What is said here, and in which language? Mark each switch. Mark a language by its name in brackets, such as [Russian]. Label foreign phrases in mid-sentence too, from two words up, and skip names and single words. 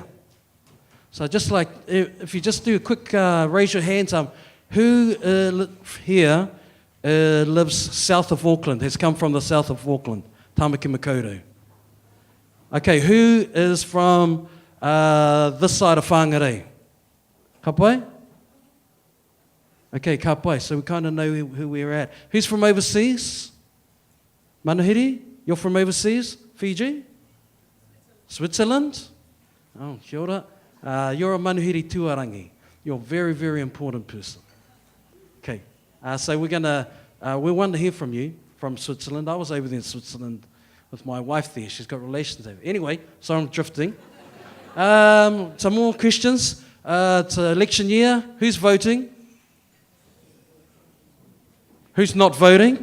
[English] So I'd just like, if you just do a quick raise your hands, who here lives south of Auckland, has come from the south of Auckland, Tamaki Makaurau? Okay, who is from this side of Whangarei? [Māori] Ka pai? Okay, ka pai, [English] so we kind of know who we're at. Who's from overseas? Manuhiri, you're from overseas? Fiji? Switzerland? [Māori] Oh, kia ora. [English] You're a [Māori] Manuhiri tuarangi. [English] You're a very, very important person. Okay, so we want to hear from you from Switzerland. I was over there in Switzerland with my wife there. She's got relations over. Anyway, so I'm drifting. Some more questions. It's election year. Who's voting? Who's not voting?